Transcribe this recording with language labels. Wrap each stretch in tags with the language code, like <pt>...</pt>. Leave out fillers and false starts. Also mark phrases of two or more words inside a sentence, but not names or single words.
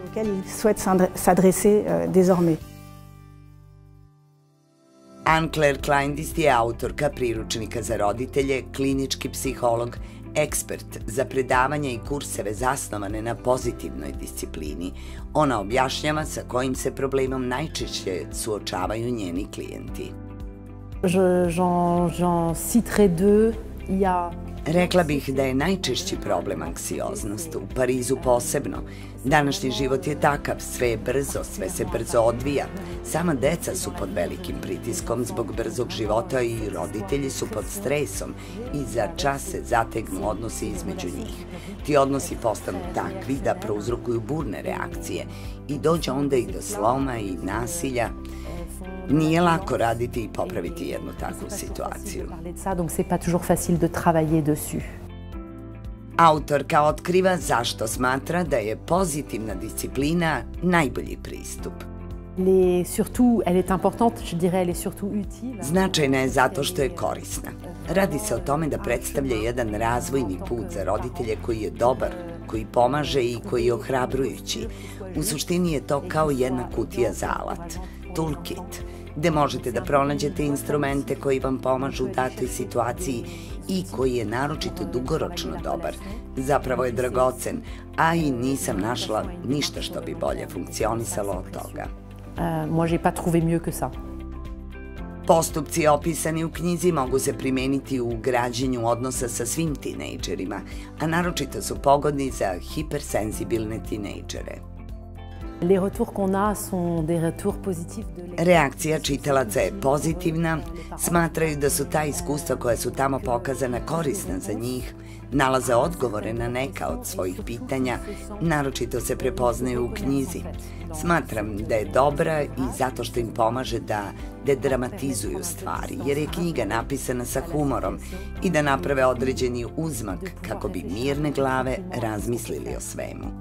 <sr>Anne-Claire Kleindist je autorka priručnika za roditelje, klinički psiholog, ekspert za predavanja i kurseve zasnovane na pozitivnoj disciplini. Ona objašnjava sa kojim se problemom najčešće suočavaju njeni klijenti.</sr> <fr>J'en citerai deux. Il y a</fr> <sr>Rekla bih da je najčešći problem anksioznost, u Parizu posebno. Današnji život je takav, sve je brzo, sve se brzo odvija. Sama deca su pod velikim pritiskom zbog brzog života i roditelji su pod stresom i za čas se zategnu odnosi između njih. Ti odnosi postanu takvi da prouzrokuju burne reakcije i dođe onda i do sloma i nasilja. Nije lako raditi i popraviti jednu takvu situaciju. Autorka otkriva zašto smatra da je pozitivna disciplina najbolji pristup.</sr> <fr>Elle est importante, je dirais, elle est surtout utile.</fr> <sr>Značajna je zato što je korisna. Radi se o tome da predstavlja jedan razvojni put za roditelje koji je dobar, koji pomaže i koji je ohrabrujući. U suštini je to kao jedna kutija za alat, toolkit, gde možete da pronađete instrumente koji vam pomažu u datoj situaciji i koji je naročito dugoročno dobar. Zapravo je dragocen, a i nisam našla ništa što bi bolje funkcionisalo od toga.</sr> <fr>Moi, j'ai pas trouvé mieux que ça.</fr> <sr>Postupci opisani u knjizi mogu se primeniti u građenju odnosa sa svim tinejdžerima, a naročito su pogodni za hipersenzibilne tinejdžere.</sr> <fr>Les retours qu'on a sont des retours positifs de</fr> <sr>Reakcija čitalaca je pozitivna, smatraju da su ta iskustva koja su tamo pokazana korisna za njih, nalaze odgovore na neka od svojih pitanja, naročito se prepoznaju u knjizi. Smatram da je dobra i zato što im pomaže da dedramatizuju stvari, jer je knjiga napisana sa humorom i da naprave određeni uzmak kako bi mirne glave razmislili o svemu.</sr>